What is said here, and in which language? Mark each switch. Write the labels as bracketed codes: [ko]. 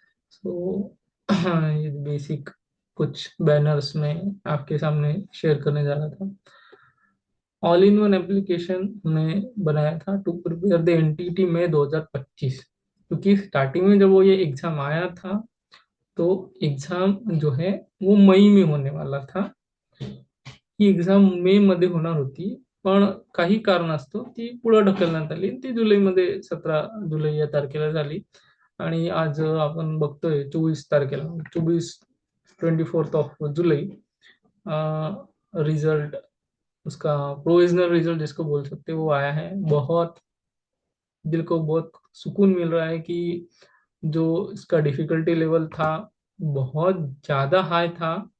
[hi] सो ये बेसिक कुछ बैनर्स में आपके सामने शेयर करने जा रहा था। ऑल इन वन एप्लीकेशन हमने बनाया था [en] to prepare the NTT [hi] में 2025, क्योंकि स्टार्टिंग में जब वो ये एग्जाम आया था, तो एग्जाम जो है वो मई में होने वाला था। [mr] ही एक्झाम मे मध्ये होणार होती, पण काही कारणास्तव ती पुढे ढकलण्यात आली. ती जुलैमध्ये 17 जुलै या तारखेला झाली. आणि आज आपण बघतोय 24 तारखेला, [hi] 24 ऑफ जुलाई रिजल्ट, उसका प्रोविजनल रिजल्ट जिसको बोल सकते हैं, वो आया है। बहुत दिल को बहुत सुकून मिल रहा है कि जो इसका डिफिकल्टी लेवल था, बहुत ज्यादा हाई था।